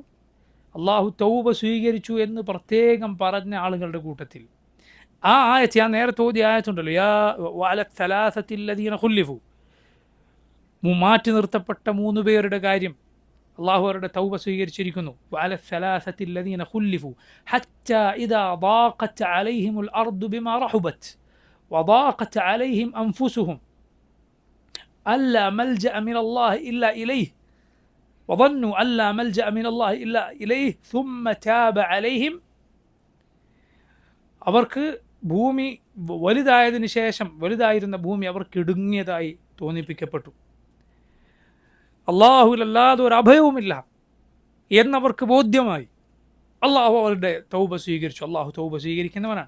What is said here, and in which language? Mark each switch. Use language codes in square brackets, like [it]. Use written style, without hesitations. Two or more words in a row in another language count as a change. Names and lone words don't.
[ml] അള്ളാഹു തൗബ സ്വീകരിച്ചു എന്ന് പ്രത്യേകം പറഞ്ഞ ആളുകളുടെ കൂട്ടത്തിൽ. ആ ആയത്ത് ഞാൻ നേരത്തെ ഓതിയ ആയത്തുണ്ടല്ലോ, [ar] يا وعلى الثلاثة الذين خلفوا, [ml] മാറ്റി നിർത്തപ്പെട്ട 3 പേരുടെ കാര്യം അള്ളാഹു അവരുടെ തൗബ സ്വീകരിച്ചിരിക്കുന്നു. [ar] وعلى الثلاثة الذين خلفوا حتى إذا ضاقت عليهم الارض بما رحبت وضاقت عليهم انفسهم الا ملجأ من الله الا اليه وظنوا الا ملجأ من الله الا اليه ثم تاب عليهم. [ml] അവർക്ക് ഭൂമി വലുതായതിനു ശേഷം വലുതായിരുന്ന ഭൂമി അവർക്ക് ഇടുങ്ങിയതായി തോന്നിപ്പിക്കപ്പെട്ടു, അള്ളാഹുവിലല്ലാതെ ഒരു അഭയവുമില്ല എന്നവർക്ക് ബോധ്യമായി. അള്ളാഹു അവരുടെ തൗബ സ്വീകരിച്ചു. അള്ളാഹു തൗബ സ്വീകരിക്കുന്നവനാണ്.